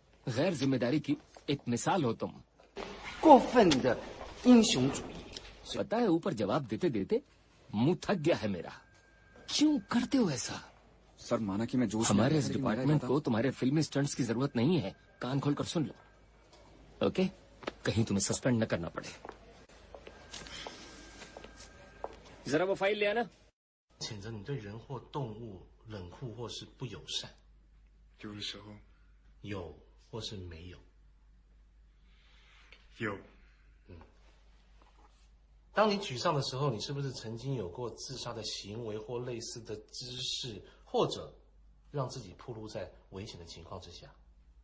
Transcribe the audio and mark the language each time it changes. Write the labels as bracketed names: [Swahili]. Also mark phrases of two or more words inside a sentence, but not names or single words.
[Hindi] गैर जिम्मेदारी की एक मिसाल हो तुम। पता है ऊपर जवाब देते देते मुंह थक गया है मेरा। क्यों करते हो ऐसा? सर माना कि मैं जोश में हमारे इस डिपार्टमेंट को तुम्हारे फिल्मी स्टंट्स की जरूरत नहीं है। कान खोलकर सुन लो, ओके? कहीं तुम्हें सस्पेंड न करना पड़े। जरा वो फाइल ले आना। [Chinese] 谴责你对人或动物冷酷或是不友善，有的时候有或是没有？有。当你沮丧的时候，你是不是曾经有过自杀的行为或类似的姿势，或者让自己暴露在危险的情况之下？